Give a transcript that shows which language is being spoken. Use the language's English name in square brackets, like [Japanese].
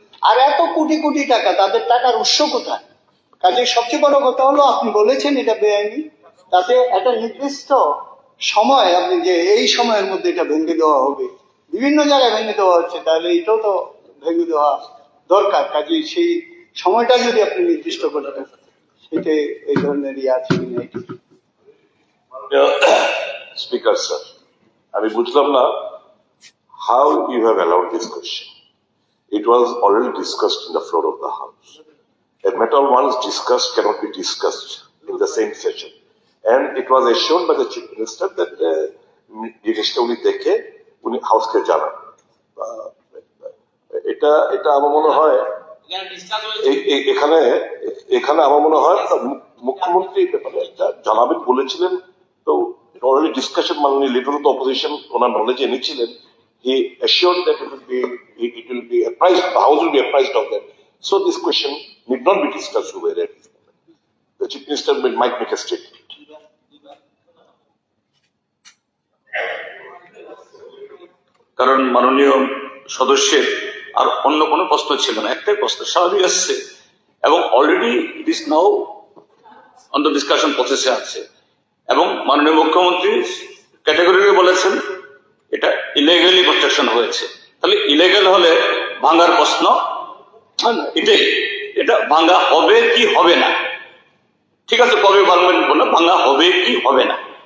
[Bangla] আর এত কোটি কোটি টাকা, তাদের টাকার উৎস কোথায়? কাজে সবচেয়ে বড় কথা হলো, আপনি বলেছেন এটা বেআইনি, তাতে একটা নির্দিষ্ট সময় আপনি যে এই সময়ের মধ্যে এটা ভেঙে দেওয়া হবে, বিভিন্ন জায়গায় ভেঙে দেওয়া হচ্ছে, তাহলে এটাও তো ভেঙে দেওয়া দরকার। কাজেই সেই সময়টা যদি আপনি নির্দিষ্ট করতেন, সেটা এই ধরনের আছে কিনা এটি। স্পিকার স্যার, আমি বুঝলাম না [English] how you have allowed this question. It was already discussed in the floor of the House. A matter once discussed cannot be discussed in the same session. And it was assured by the Chief Minister that [Bangla] জিনিসটা উনি দেখে উনি হাউসকে জানান। এটা এটা আমার মনে হয় এখানে এখানে আমার মনে হয় মুখ্যমন্ত্রী এই ব্যাপারে একটা জানাবেন বলেছিলেন, তো অলরেডি ডিসকাশন মাননীয় লিডার অফ দ্য অপোজিশন ওনার নলেজে এনেছিলেন। [English] He assured that it will be apprised, the House will be apprised of that. So this question need not be discussed over at this moment. The Chief Minister might make a statement. [Bangla] কারণ মাননীয় সদস্যের আর অন্য কোনো প্রশ্ন ছিল না, একটাই প্রশ্ন স্বাভাবিক আসছে এবং already [English] it is now on the discussion [Bangla] প্রসেসে আছে। এবং মাননীয় মুখ্যমন্ত্রী ক্যাটাগরিকে বলেছেন এটা ইলিগালি কনস্ট্রাকশন হয়েছে, তাহলে ইলিগাল হলে ভাঙার প্রশ্ন এটাই, এটা ভাঙা হবে কি হবে না, ঠিক আছে কবে ভাঙবেন বলে ভাঙা হবে কি হবে না